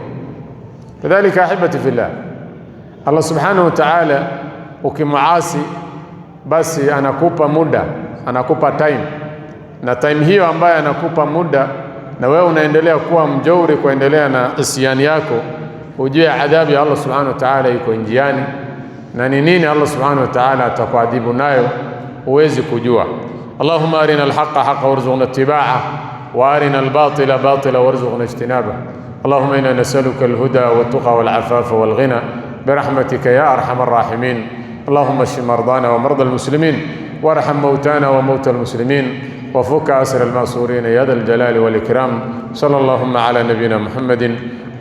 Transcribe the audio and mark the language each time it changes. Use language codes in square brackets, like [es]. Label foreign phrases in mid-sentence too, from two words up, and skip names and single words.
[sw] Kadhalika [ar] أحبتي في الله, الله سبحانه وتعالى [sw] ukimuasi basi anakupa muda, anakupa time, na time hiyo ambayo anakupa muda na wewe unaendelea kuwa mjauri, kuendelea na isyani yako, ujue adhabu ya [ar] الله سبحانه وتعالى [sw] iko njiani, na ni nini [ar] الله سبحانه وتعالى [sw] atakuadhibu nayo huwezi kujua. [ar] اللهم أرنا الحق حقا وارزقنا اتباعه وأرنا الباطل باطلا وارزقنا اجتنابه. اللهم إنا نسألك الهدى والتقوى والعفاف والغنى برحمتك يا أرحم الراحمين. اللهم اشف مرضانا ومرضى المسلمين وارحم موتانا وموتى المسلمين وفك أسر المأسورين يا ذا الجلال والإكرام. صلى اللهم على نبينا محمد